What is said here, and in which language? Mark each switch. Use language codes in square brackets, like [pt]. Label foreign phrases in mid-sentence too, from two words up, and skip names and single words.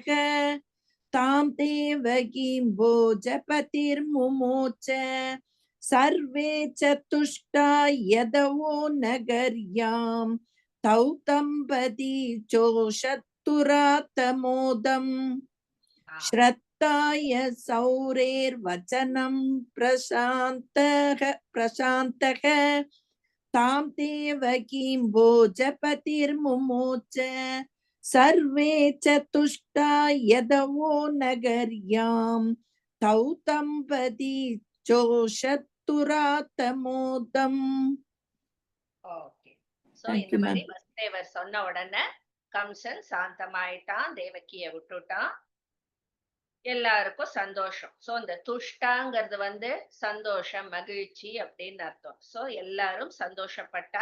[sa] तां देवकीं भोजपतिर् मुमोच. सर्वे च तुष्टा यदवो नगर्याम्. तौ तम्पती चोषत्तुरात्तमोदम्. श्रद्धाय सौरेर्वचनं प्रशान्तः तां देवकीं भोजपतिर्मुमोच सर्वे च तुष्टा यदवो नगर्यां तौ तम्पती चोषत्तुरातमोदम्. [ta] ஓகே சோ [en] Thank [ta] இந்த [en] you, [ta] மாதிரி [en] ma'am. [ta] வசுதேவர் சொன்ன உடனே கம்சன் சாந்தமாயிட்டான், தேவகிய விட்டுட்டான். எல்லாருக்கும் சந்தோஷம். சோ இந்த துஷ்டாங்கிறது வந்து சந்தோஷம், மகிழ்ச்சி அப்படின்னு அர்த்தம். சோ எல்லாரும் சந்தோஷப்பட்டா.